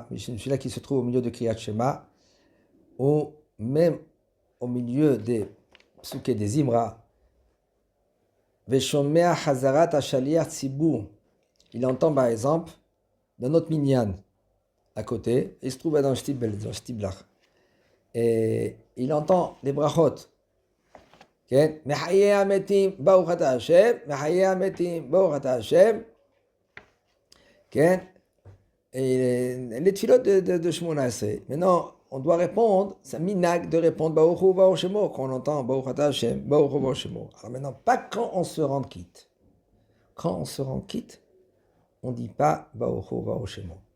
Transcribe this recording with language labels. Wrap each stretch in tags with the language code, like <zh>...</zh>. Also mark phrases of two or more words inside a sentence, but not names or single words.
<fr>Celui-là qui se trouve au milieu du</fr> <he>קריאת שמע,</he> <fr>ou même au milieu des psuké des Zimra,</fr> <he>ושומע חזרת השליח ציבור.</he> <fr>Il entend par exemple dans notre minyan à côté, il se trouve dans le Shtiblach. Et il entend les brachot.</fr> <he>מחיה המתים ברוך אתה השם, מחיה המתים ברוך אתה השם, כן?</he> <fr>Les tfilotes de</fr> <he>שמונה עשרה.</he> <fr>Maintenant, on doit répondre, c'est un minag de répondre</fr> <he>ברוך הוא ברוך שמו,</he> <fr>quand on entend</fr> <he>ברוך אתה השם, ברוך הוא ברוך שמו.</he> <fr>Alors maintenant, pas quand on se rend quitte. Quand on se rend quitte, on ne dit pas</fr> <he>ברוך הוא ברוך שמו.</he>